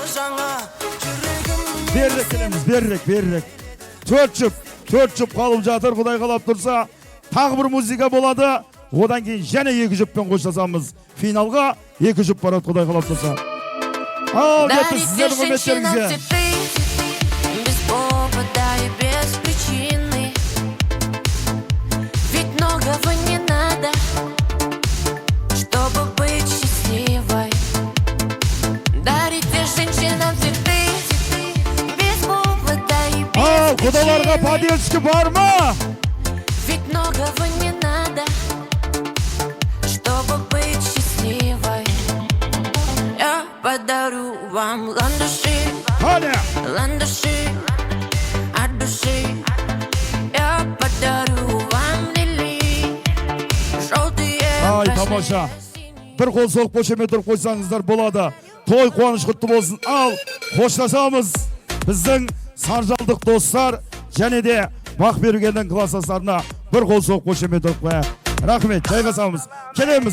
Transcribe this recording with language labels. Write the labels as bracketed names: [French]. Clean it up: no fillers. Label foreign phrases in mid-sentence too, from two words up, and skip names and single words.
[Kazakh] Берірек келеміз, берірек. 4 жұп қалып жатыр, Құдай қалап тұрса. Тағы бір музыка болады. Одан кейін және 2 жұппен қоштасамыз. Финалға 2 жұп барады, Құдай қалап тұрса. Ал, кетті сіздердің құрметтеріңізге. [Russian] Без повода и без причины. Ведь многого не надо, чтобы быть счастливой. Дарите женщинам цветы. [Kazakh] Ал, құдаларға поддержка бар ма? [Russian] Ведь многого не надо, чтобы быть счастливой. Я подарю вам ландыши, ландыши от души. Я подарю вам лилии, желтые. [Kazakh] Ай, тамаша. Бір қол соқ қошеме тұрып қойсаңыздар болады. Той қуаныш құтты болсын. Ал, қоштасамыз біздің саржалдық достар және де Бақбергеннің классастарына бір қол соқ қошеме тұрып қояйық. Рахмет, жайғасамыз. Келеміз.